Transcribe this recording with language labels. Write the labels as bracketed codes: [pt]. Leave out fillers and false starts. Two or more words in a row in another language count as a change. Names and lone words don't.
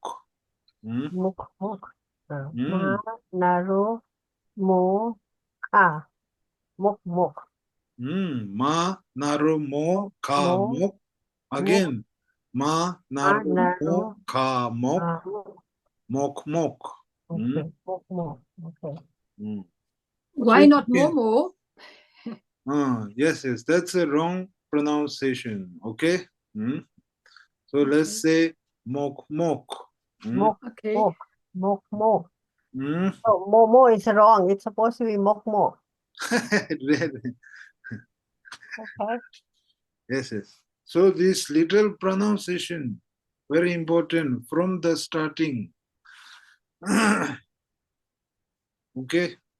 [en] muk muk. Ma naro mo ka muk muk. Ma naro mo ka mok. Again. Ma naro mo ka mok. Mok mok. Okay. Muk muk. Okay. Why So not you Momo? yes, that's a wrong pronunciation. Okay. So let's say mok mok. Muk Okay. muk. Muk muk. So momo is wrong. It's supposed to be muk muk. Really? Okay. Yes. So this little pronunciation, very important from the starting. Okay.